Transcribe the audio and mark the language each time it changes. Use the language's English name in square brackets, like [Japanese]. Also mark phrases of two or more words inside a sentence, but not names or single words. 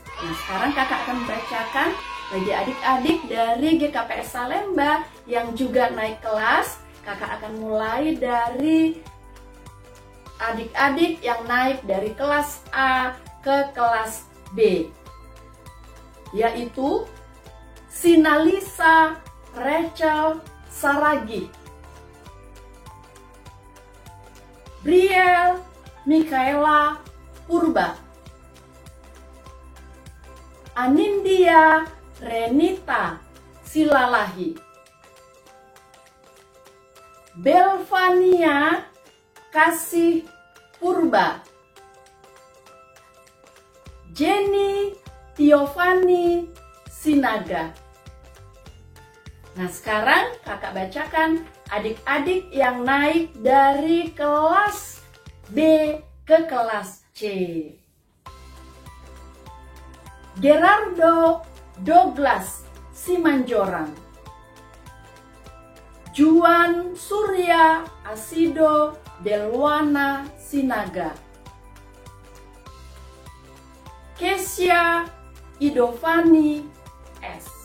[Indonesian] Nah, sekarang kakak akan membacakan bagi adik-adik dari GKPS Salemba yang juga naik kelas. Kakak akan mulai dari adik-adik yang naik dari kelas A ke kelas B, yaitu Sinalisa Rachel Saragi, Briel Mikaela Purba, Anindya Renita Silalahi, Belvania Kasih Purba, Jenny Tiovani Sinaga. Nah, sekarang kakak bacakan adik-adik yang naik dari kelas B ke kelas C. Gerardo Douglas Simanjorang, Juan Surya Asido Delwana Sinaga, Kesia Idovani S,